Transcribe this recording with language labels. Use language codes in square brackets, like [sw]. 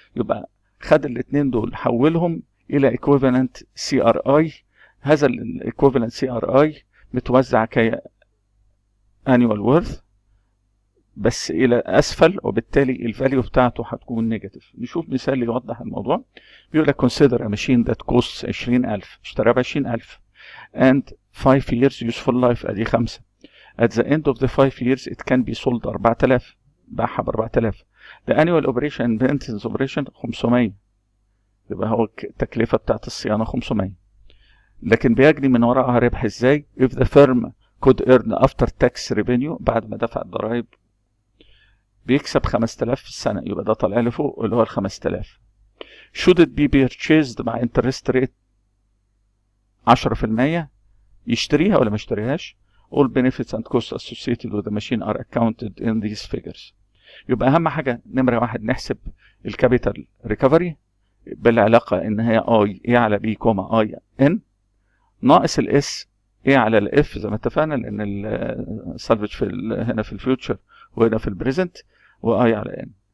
[ar] يبقى خد الاثنين دول حولهم الى ايكويفالنت سي ار اي. هذا الايكويفالنت سي ار اي متوزع ك [en] annual worth [ar] بس الى اسفل، وبالتالي الفاليو بتاعته هتكون نيجاتيف. نشوف مثال يوضح الموضوع. بيقول لك [en] consider a machine that costs 20,000، [ar] اشتراها ب 20,000 [en] and 5 years useful life، [ar] ادي 5. [en] at the end of the 5 years it can be sold 4000، [ar] باعها ب 4000. [en] the annual operation and maintenance operation 500، [ar] يبقى هو التكلفة بتاعت الصيانة 500. لكن بيجري من وراءها ربح ازاي؟ [en] if the firm could earn after tax revenue، [ar] بعد ما دفع الضرائب بيكسب 5000 في السنة، يبقى ده طالع لي فوق اللي هو ال 5000. [en] should it be purchased [ar] مع [en] interest rate [ar] 10% يشتريها ولا ما يشتريهاش. [en] all benefits and costs associated with the machine are accounted in these figures. [ar] يبقى اهم حاجه نمره 1 نحسب الكابيتال ريكفري بالعلاقه ان هي اي على بي كوما اي ان ناقص الاس على الاف زي ما اتفقنا، لان السالفج هنا في الفيوتشر وهنا في البريزنت، واي على ان.